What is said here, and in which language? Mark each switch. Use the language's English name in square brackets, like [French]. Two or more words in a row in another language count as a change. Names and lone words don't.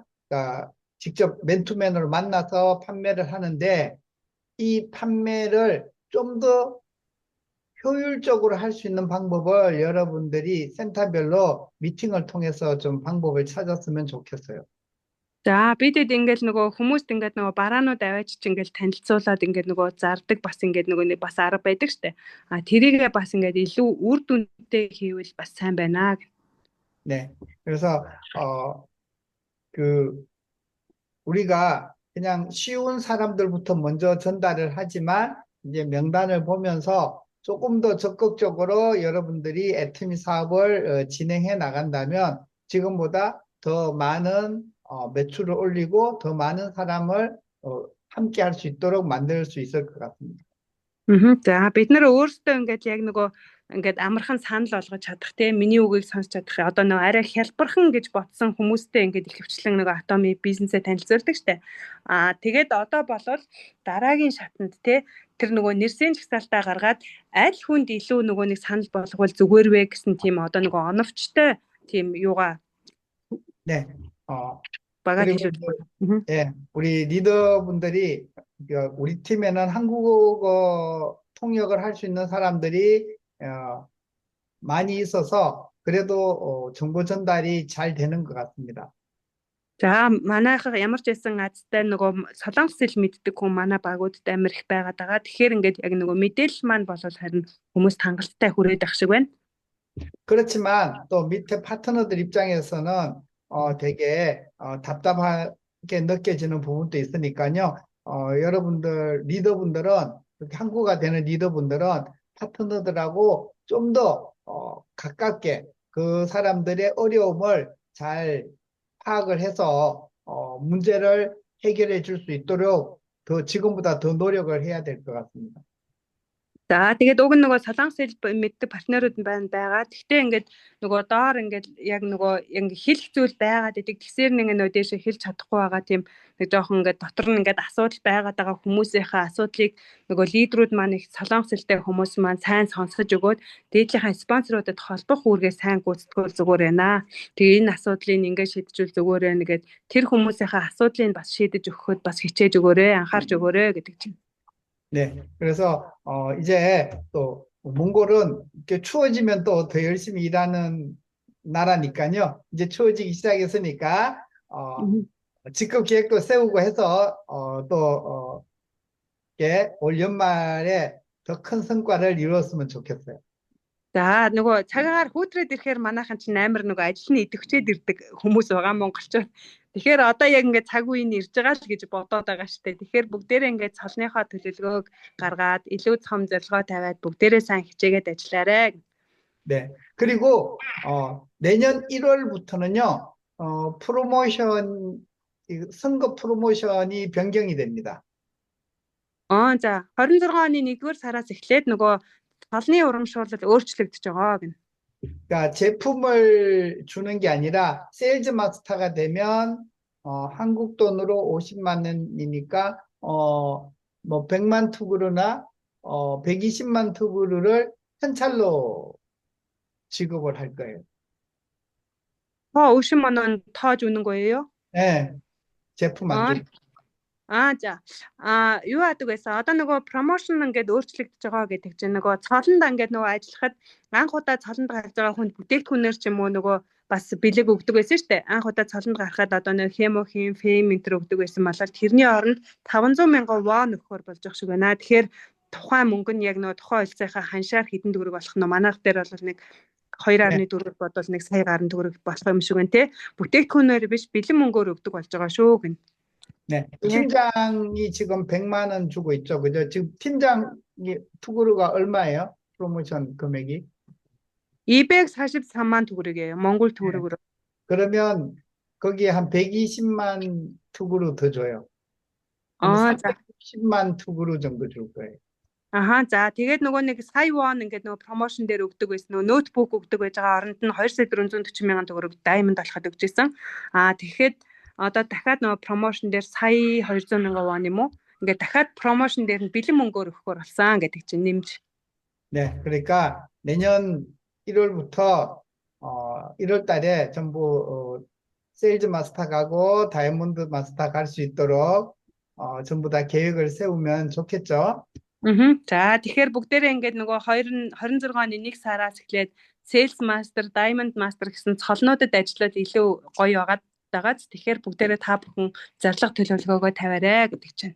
[Korean] 그러니까 직접 맨투맨으로 만나서 판매를 하는데 이 판매를 좀 더 효율적으로 할 수 있는 방법을 여러분들이 센터별로 미팅을 통해서 좀 방법을 찾았으면 좋겠어요. [Mongolian] За бидэд ингээд нөгөө хүмүүст ингээд нөгөө бараанууд аваач чи ингээд танилцуулаад ингээд нөгөө зардаг бас ингээд нөгөө нэг бас арга байдаг штэ. Тэрийгээ бас ингээд илүү үр дүнтэй хийвэл бас сайн байна. [Korean] 네. 그래서 우리가 그냥 쉬운 사람들부터 먼저 전달을 하지만 이제 명단을 보면서 조금 더 적극적으로 여러분들이 애터미 사업을 진행해 나간다면 지금보다 더 많은 매출을 올리고 더 많은 사람을 함께 할 수 있도록 만들 수 있을 것 같습니다. [Mongolian] За бид нэр өөрсдөө ингээд яг нөгөө ингээд амархан санал болгож чадах те миний үгийг сонсч чадах одоо нөгөө арай хялбархан гэж ботсон хүмүүстэй ингээд ихэвчлэн нөгөө атоми бизнесээ танилцуулдаг штэ. Тэгээд одоо болвол дараагийн шатанд те тэр нөгөө нэрсийн жагсаалтаа гаргаад аль хүнд илүү нөгөө нэг санал болгох зүгээр вэ гэсэн тийм одоо нөгөө оновчтой тийм юугаа [Korean] 네. [Mongolian] бага [Korean] 그리고 [Mongolian] хэлүүлдэг. [Korean] 예, 우리 리더분들이 우리 팀에는 한국어 통역을 할 수 있는 사람들이 많이 있어서 그래도 정보 전달이 잘 되는 것 같습니다. [Mongolian] За манайхаа ямар ч байсан азтай нөгөө солонгос хэл мэддэг хүн манай багуудад амар их байгаад байгаа. Тэгэхээр ингээд яг нөгөө мэдээлэл маань болол харин хүмүүст хангалттай хүрээд ах шиг байна. [Korean] 그렇지만 또 밑에 파트너들 입장에서는 되게 답답하게 느껴지는 부분도 있으니까요. 여러분들 리더분들은 이렇게 한국어가 되는 리더분들은 파트너들하고 좀 더 가깝게 그 사람들의 어려움을 잘 파악을 해서 문제를 해결해 줄 수 있도록 지금보다 더 노력을 해야 될 것 같습니다. [Mongolian] За тэгээд уг нь нөгөө солонгос хэл мэддэг партнерууд нь байгаа. Гэхдээ ингээд нөгөө доор ингээд яг нөгөө ингээ хэлэх зүйл байгаад идэг. Тэгсээр нэг нөө дээшээ хэлж чадахгүй байгаа тийм нэг жоохон ингээд дотор нь ингээд асуудал байгаад байгаа хүмүүсийнхээ асуудлыг нөгөө лидерүүд маань их солонгос хэлтэй хүмүүс маань сайн сонсож өгөөд дээдлийнхаа спонсоруудад холбох үүргээ сайн гүйцэтгэвэл зүгээр байна. Тэгээ энэ асуудлыг ингээд шийдчихвэл зүгээр байна гэгээд тэр хүмүүсийнхээ асуудлыг бас шийдэж өгөхөд бас хичээж өгөөрэй, анхаарч өгөөрэй гэдэг чинь. [Korean] 네, 그래서 이제 또 몽골은 이렇게 추워지면 또 더 열심히 일하는 나라니까요. 이제 추워지기 시작했으니까 직급 계획도 세우고 해서 이렇게 올 연말에 더 큰 성과를 이루었으면 좋겠어요. [Mongolian] За нөгөө цагаагаар хүүтрээд ирэхээр манайхан чинь амар нөгөө ажил нь идэвхжээд ирдэг хүмүүс байгаа монголчууд. Тэгэхээр одоо яг ингээд цаг үеийн ирж байгаа л гэж бодоод байгаа шүү дээ. Тэгэхээр бүгдээрээ ингээд цолныхоо төлөвлөгөөг гаргаад илүү том зорилгоо тавиад бүгдээрээ сайн хичээгээд ажиллаарай. [Korean] 네. 그리고 내년 1월부터는요. 선거 프로모션이 변경이 됩니다. [Mongolian] За 26 оны 1-р сараас эхлээд нөгөө цолны урамшуулал өөрчлөгдөж байгаа гэнэ. [Korean] 그러니까 제품을 주는 게 아니라 세일즈 마스터가 되면 한국 돈으로 50만 원이니까 뭐 100만 투구르나 120만 투구르를 현찰로 지급을 할 거예요. 50만 원 [Mongolian] тоож өгнө [Korean] 거예요? 네. 제품 안 돼. [Mongolian] За. Юу яадаг байсан? Одоо нөгөө промошн ингээд өөрчлөгдөж байгаа гэдэг чинь нөгөө цолонд ингээд нөгөө ажиллахад анх удаа цолонд гарч байгаа хүнд бүтээгдэхүүнээр ч юм уу нөгөө бас бэлэг өгдөг байсан шүү дээ. Анх удаа цолонд гарахад одоо нөгөө хемохим, фем энтер өгдөг байсан болол тэрний оронд 500 мянган вон өгөхөр болж байгаа шиг байна. Тэгэхээр тухайн мөнгө нь яг нөгөө тухайн улсынхаа ханшаар хэдэн төгрөг болох нь манайх дээр бол нэг 2.4 бодвол нэг сая гаруй төгрөг болох юм шиг байна те. Бүтээгдэхүүнээр биш бэлэн мөнгөөр өгдөг болж байгаа шүү гэн. [Korean] 네, 팀장이 지금 100만 원 주고 있죠. 그죠? 지금 팀장이 투구르가 얼마예요? 프로모션 금액이? 243만 투구르게요. 몽골 투구르로. 그러면 거기에 한 120만 투구르 더 줘요. 자. 360만 투구르 정도 줄 거예요. [Mongolian] За тэгээд нөгөө нэг сая вон ингээд нөгөө промошн дээр өгдөг байсан. Нөгөө ноутбук өгдөг байж байгаа оронд нь 2,440 мянган төгрөг даймонд болоход өгч байсан. Тэгэхээр одоо дахиад нөгөө промошн дээр сая 200 мянган вон юм уу? Ингээд дахиад промошн дээр нь бэлэн мөнгөөр өгөхөр болсон гэдэг чинь нэмж. [Korean] 네, 그러니까 내년 1월부터 1월 달에 전부 세일즈 마스터 가고 다이아몬드 마스터 갈 수 있도록 전부 다 계획을 세우면 좋겠죠. [Mongolian] За тэгэхээр бүгдээрээ ингээд нөгөө 26 оны 1 сараас эхлээд Sales Master, Diamond Master гэсэн цолнуудад ажиллаад илүү гоё байгааз тэгэхээр бүгдээрээ та бүхэн зорилго төлөвлөгөөгөө тавиарай гэдэг чинь.